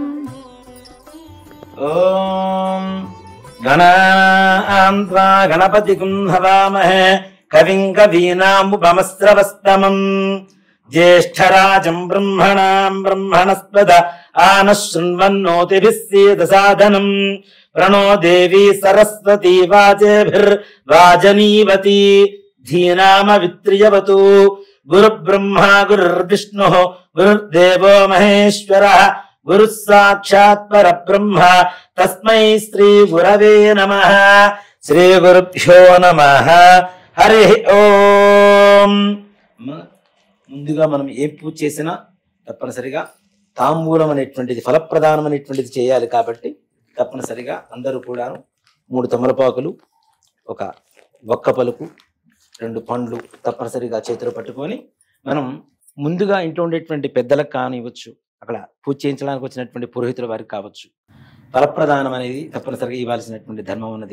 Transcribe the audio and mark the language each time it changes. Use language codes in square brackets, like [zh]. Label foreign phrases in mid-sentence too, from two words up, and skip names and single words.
[sa] ఓం గణాన్వా గణపతిం హవామహే కవిం కవీనాముపమస్రవస్తమం జ్యేష్ఠరాజం బ్రహ్మణాం బ్రహ్మణస్పద ఆనః శృण्वन्नोतिभिः सीदसादनं प्रणो देवी सरस्वती वाजेभिर्वाजनीवती धीनामवित्र्यवतु गुरुब्रह्मा गुरुर्विष्णुः गुरुर्देवो महेश्वरः गुरुः साक्षात् परब्रह्म तस्मै श्री गुरवे नमः. श्री गुरुभ्यो नमः. హరి ఓం. [te] ముందుగా మనం ఏ పూజ చేసినా తప్పనిసరిగా తాంబూలం అనేటువంటిది, ఫలప్రదానం అనేటువంటిది చేయాలి. కాబట్టి తప్పనిసరిగా అందరూ కూడా 3 తమలపాకులు, ఒక ఒక్క పలుకు, 2 పండ్లు తప్పనిసరిగా చేతులు పట్టుకొని మనం ముందుగా ఇంట్లో ఉండేటువంటి పెద్దలకు కానివ్వచ్చు, అక్కడ పూజ చేయించడానికి వచ్చినటువంటి పురోహితుల వారికి కావచ్చు, ఫలప్రదానం అనేది తప్పనిసరిగా ఇవ్వాల్సినటువంటి ధర్మం ఉన్నది.